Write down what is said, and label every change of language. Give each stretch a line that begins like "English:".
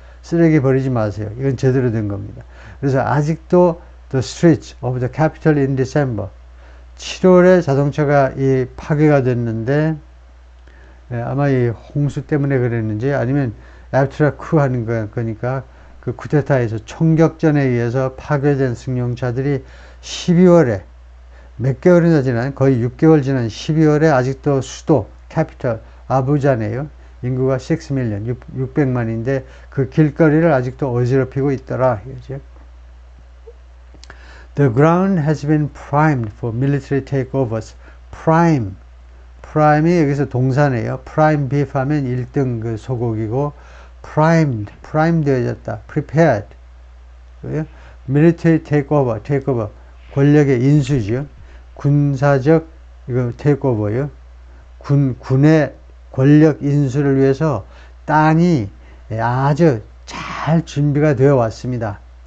Korean: 쓰레기 버리지 마세요. 이건 제대로 된 겁니다. 그래서 아직도
English: the streets of the capital in December,
Korean: 7월에 자동차가 이 파괴가 됐는데, 아마 이 홍수 때문에 그랬는지 아니면
English: after a coup
Korean: 하는 거니까 그 쿠데타에서 총격전에 의해서 파괴된 승용차들이 12월에 몇 개월이나 지난, 거의 6개월 지난 12월에 아직도 수도 캐피털 아부자네요. 인구가 6밀리언, 600만인데 그 길거리를 아직도 어지럽히고 있더라. 이거죠.
English: The ground has been primed for military takeovers.
Korean: prime이 여기서 동사네요.
English: prime beef
Korean: 하면 1등 그 소고기고, prime 되어졌다.
English: prepared. military takeover,
Korean: 권력의 인수죠. 군사적 이거 takeover요. 군의 권력 인수를 위해서 땅이 아주 잘 준비가 되어 왔습니다.